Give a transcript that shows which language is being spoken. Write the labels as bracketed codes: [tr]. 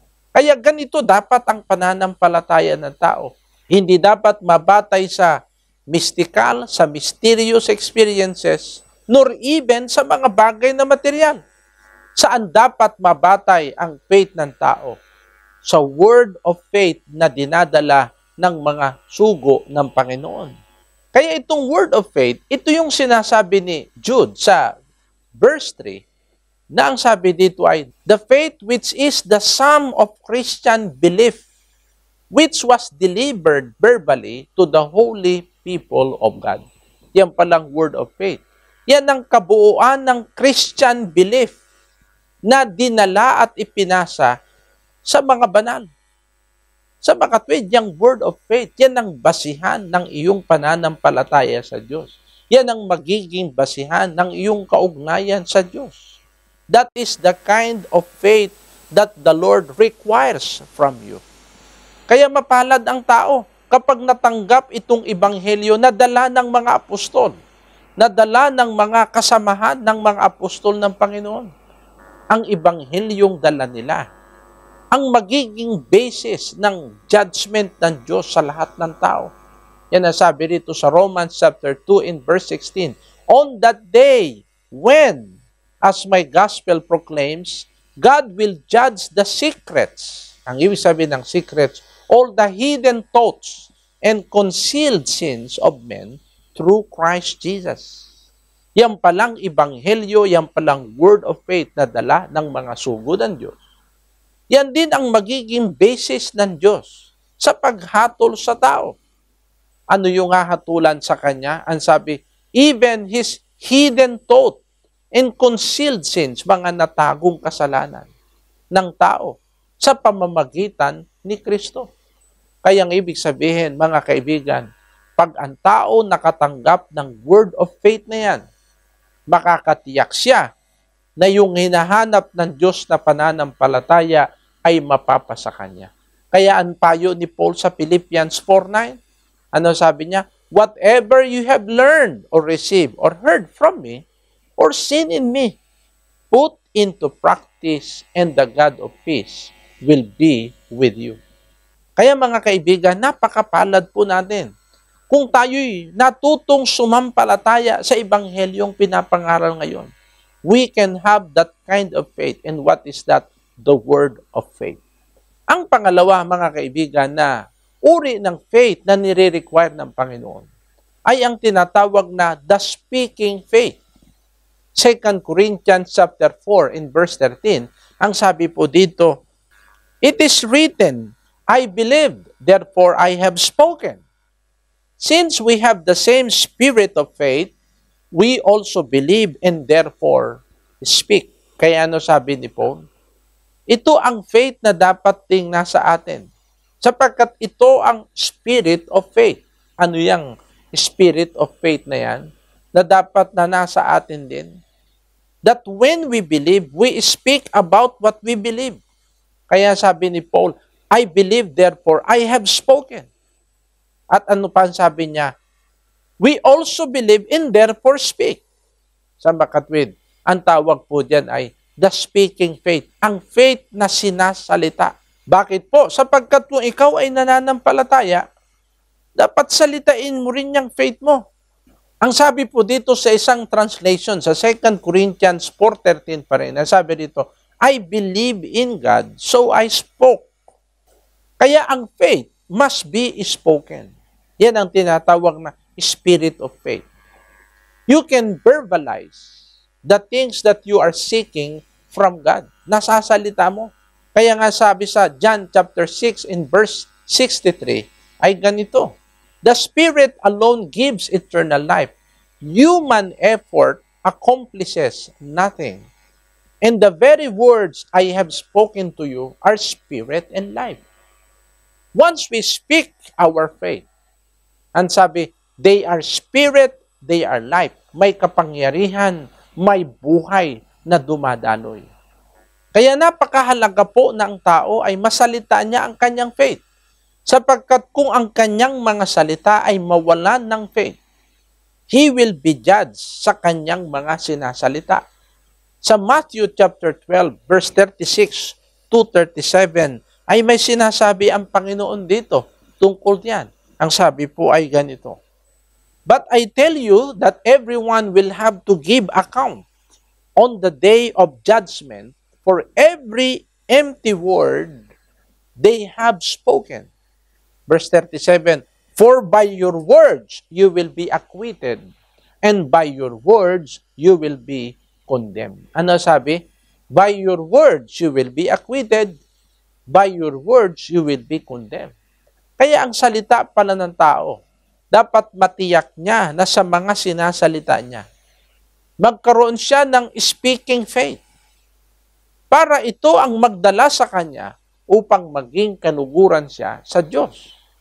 [tl] Kaya ganito dapat ang pananampalataya ng tao. Hindi dapat mabatay sa mystical, sa mysterious experiences, [en] nor even [tl] sa mga bagay na material. Saan dapat mabatay ang faith ng tao? Sa [en] word of faith [tl] na dinadala ng mga sugo ng Panginoon. Kaya itong word of faith, ito yung sinasabi ni Jude sa verse 3, na ang sabi dito ay, [en] the faith which is the sum of Christian belief, which was delivered verbally to the holy people of God. [tl] Yan palang word of faith. Yan ang kabuuan ng [en] Christian belief [tl] na dinala at ipinasa sa mga banal. Sa mga tweed, yung [en] word of faith, [tl] yan ang basihan ng iyong pananampalataya sa Diyos. Yan ang magiging basihan ng iyong kaugnayan sa Diyos. [en] That is the kind of faith that the Lord requires from you. [tl] Kaya mapalad ang tao kapag natanggap itong ebanghelyo na dala ng mga apostol, na dala ng mga kasamahan ng mga apostol ng Panginoon. Ang ebanghelyong dala nila, ang magiging basis ng judgment ng Diyos sa lahat ng tao. Yan ang sabi rito sa Romans chapter 2 in verse 16. [en] On that day, when, as my gospel proclaims, God will judge the secrets. [tl] Ang ibig sabihin ng [en] secrets, all the hidden thoughts and concealed sins of men through Christ Jesus. [tl] Yan palang ebanghelyo, yan palang [en] word of faith [tl] na dala ng mga sugo ng Diyos. Yan din ang magiging basis ng Diyos sa paghatol sa tao. Ano yung hahatulan sa Kanya? Ang sabi, [en] even His hidden thought and concealed sins, [tl] mga natagong kasalanan ng tao sa pamamagitan ni Kristo. Kaya ang ibig sabihin, mga kaibigan, pag ang tao nakatanggap ng [en] word of faith [tl] na yan, makakatiyak siya na yung hinahanap ng Diyos na pananampalataya ay mapapasa Kanya. Kaya ang payo ni Paul sa Philippians 4:9, ano sabi niya? [en] Whatever you have learned or received or heard from me or seen in me, put into practice and the God of peace will be with you. [tl] Kaya mga kaibigan, napakapalad po natin kung tayo'y natutong sumampalataya sa ebanghelyong pinapangaral ngayon. [en] We can have that kind of faith. And what is that? The word of faith. [tl] Ang pangalawa, mga kaibigan, na uri ng faith na nire-require ng Panginoon ay ang tinatawag na [en] the speaking faith. 2 Corinthians chapter 4 in verse 13, [tl] ang sabi po dito, [en] it is written, I believed, therefore I have spoken. Since we have the same spirit of faith, we also believe and therefore speak. [tl] Kaya ano sabi ni Paul? Ito ang faith na dapat ting nasa atin. Sapagkat ito ang [en] spirit of faith. [tl] Ano yung [en] spirit of faith [tl] na yan? Na dapat na nasa atin din. [en] That when we believe, we speak about what we believe. [tl] Kaya sabi ni Paul, [en] I believe, therefore I have spoken. [tl] At ano pa sabi niya? [en] We also believe and therefore speak. [tl] Sa makatwid, ang tawag po diyan ay [en] the speaking faith. [tl] Ang faith na sinasalita. Bakit po? Sapagkat kung ikaw ay nananampalataya, dapat salitain mo rin yung faith mo. Ang sabi po dito sa isang translation, sa 2 Corinthians 4:13 pa rin, ang sabi dito, [en] I believe in God, so I spoke. [tl] Kaya ang [en] faith must be spoken. [tl] Yan ang tinatawag na [en] spirit of faith. You can verbalize the things that you are seeking from God. [tl] Nasasalita mo. Kaya nga sabi sa John chapter 6 in verse 63, ay ganito. [en] The Spirit alone gives eternal life. Human effort accomplishes nothing. And the very words I have spoken to you are spirit and life. Once we speak our faith, [tl] ang sabi, [en] they are spirit, they are life. [tl] May kapangyarihan, may buhay na dumadaloy. Kaya napakahalaga po na ang tao ay masalita niya ang kanyang faith. Sapagkat kung ang kanyang mga salita ay mawalan ng faith, [en] he will be judged [tl] sa kanyang mga sinasalita. Sa Matthew chapter 12, verse 36 to 37, ay may sinasabi ang Panginoon dito tungkol diyan. Ang sabi po ay ganito, [en] "But I tell you that everyone will have to give account on the day of judgment for every empty word they have spoken." Verse 37, "For by your words you will be acquitted, and by your words you will be condemned." [tl] Ano sabi? [en] By your words you will be acquitted, by your words you will be condemned. [tl] Kaya ang salita pala ng tao, dapat matiyak niya na sa mga sinasalita niya, magkaroon siya ng [en] speaking faith. [tl] Para ito ang magdala sa kanya upang maging kanuguran siya sa Diyos.